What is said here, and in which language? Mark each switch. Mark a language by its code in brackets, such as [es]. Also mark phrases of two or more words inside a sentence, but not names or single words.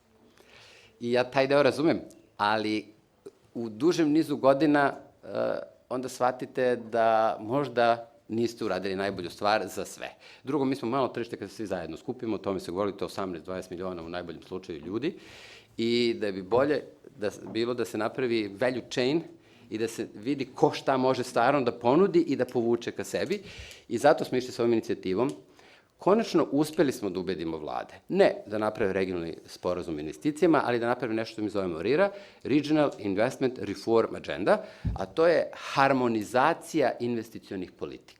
[sr] I ja taj deo razumem, ali u dužem nizu godina onda shvatite da možda niste uradili najbolju stvar za sve. Drugo, mi smo malo tržište kada se svi zajedno skupimo, o tome se govorili, to 18-20 miliona u najboljem slučaju ljudi, i da bi bolje bilo da se napravi [en] value chain [sr] i da se vidi ko šta može stvarno da ponudi i da povuče ka sebi. I zato smo išli sa ovom inicijativom. Konačno uspeli smo da ubedimo vlade. Ne da naprave regionalni sporazum o investicijama, ali da naprave nešto što mi zovemo RIRA, [en] Regional Investment Reform Agenda, [sr] a to je harmonizacija investicionih politika.